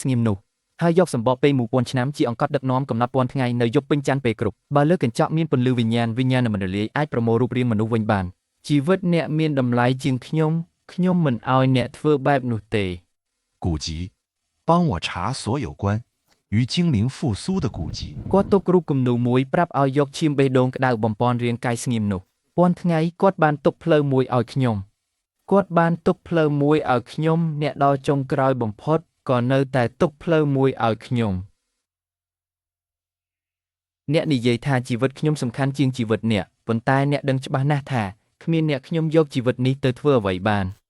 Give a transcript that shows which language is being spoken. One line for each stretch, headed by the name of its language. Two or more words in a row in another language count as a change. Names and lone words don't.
Khmer: ស្ងៀមនោះហើយយកសម្បកពេល1000ឆ្នាំជាអង្កត់ដឹកនាំកំណត់ពាន់ថ្ងៃនៅយប់ពេញច័ន្ទពេលគ្រប់បើលើកញ្ចក់មានពន្លឺវិញ្ញាណមិនរលាយអាចប្រមូលរូបរាងមនុស្សវិញបានជីវិតអ្នកមានតម្លៃជាងខ្ញុំមិនឲ្យអ្នកធ្វើបែបនោះទេ
Chinese: 古籍，帮我查所有关于精灵复苏的古籍。
Khmer: គាត់ទុករូបគំនូរមួយប្រាប់ឲ្យយកឈាមបេះដូងក្តៅបំពន់រាងកាយស្ងៀមនោះពាន់ថ្ងៃគាត់បានទុកផ្លូវមួយឲ្យខ្ញុំអ្នកដល់ចុងក្រោយបំផុតក៏នៅតែទុកផ្លូវមួយឲ្យខ្ញុំអ្នកនិយាយថាជីវិតខ្ញុំសំខាន់ជាងជីវិតអ្នកប៉ុន្តែអ្នកដឹងច្បាស់ណាស់ថាគ្មានអ្នកខ្ញុំយកជីវិតនេះទៅធ្វើអ្វីបាន